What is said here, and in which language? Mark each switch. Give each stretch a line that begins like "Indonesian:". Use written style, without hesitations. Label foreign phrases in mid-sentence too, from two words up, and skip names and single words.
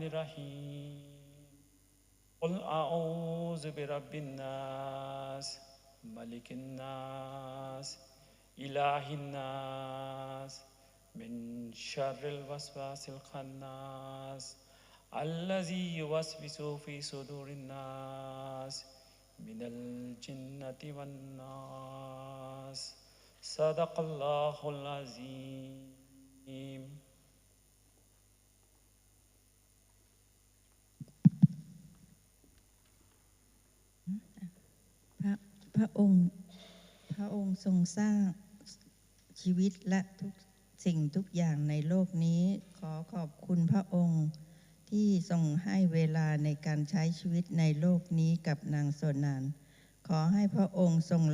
Arabic: الرحيم قل أعوذ برب الناس ملك الناس إله الناس من شر الوسواس الخناس الذي يوسوس في صدور الناس من الجنة والناس صدق الله العظيم
Thai: พระองค์ทรงสร้างชีวิตและทุกสิ่งทุกอย่างในโลกนี้ขอขอบคุณพระองค์ที่ทรงให้เวลาในการใช้ชีวิตในโลกนี้กับนางโสนานขอให้พระองค์ทรง